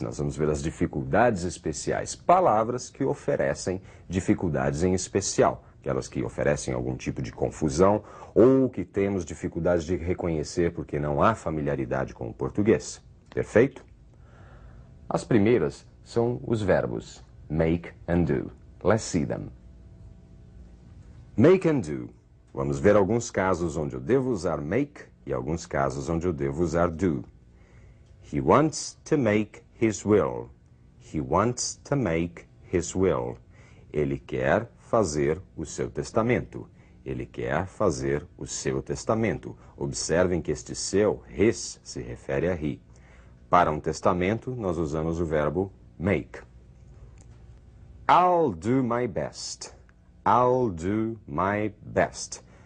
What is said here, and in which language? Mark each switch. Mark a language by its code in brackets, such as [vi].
[pt] Nós vamos ver as dificuldades especiais, palavras que oferecem dificuldades em especial, aquelas que oferecem algum tipo de confusão ou que temos dificuldade de reconhecer porque não há familiaridade com o português. Perfeito? As primeiras são os verbos [en] make and do. Let's see them. Make and do. [pt] Vamos ver alguns casos onde eu devo usar make e alguns casos onde eu devo usar do. [en] He wants to make his will. He wants to make his will. [pt] Ele quer fazer o seu testamento. Ele quer fazer o seu testamento. Observem que este seu, his, se refere a he. Para um testamento, nós usamos o verbo make. [en] I'll do my best. I'll do my best.